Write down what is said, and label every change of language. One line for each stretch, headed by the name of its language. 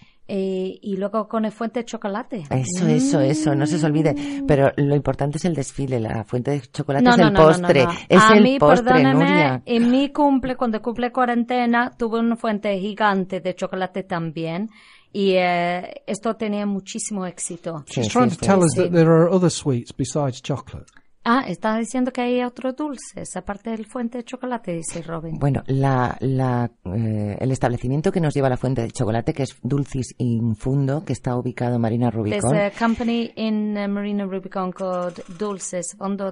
Spanish: Y luego con el Fuente de Chocolate. Eso, no se os olvide. Pero lo importante es el desfile, la Fuente de Chocolate no, es el postre. Es el postre, Nuria. A mí, perdóname, en mi cumple, cuando cumple cuarentena, tuve una fuente gigante de chocolate también. Y esto tenía muchísimo éxito.
English: She's trying to tell us that there are other sweets besides chocolate.
Spanish: Ah, está diciendo que hay otro dulce, aparte del Fuente de Chocolate, dice Robin. Bueno, el establecimiento que nos lleva a la Fuente de Chocolate, que es Dulcis Infundo, que está ubicado en Marina Rubicon.
English: There's a company in Marina Rubicon called Dulcis Infundo.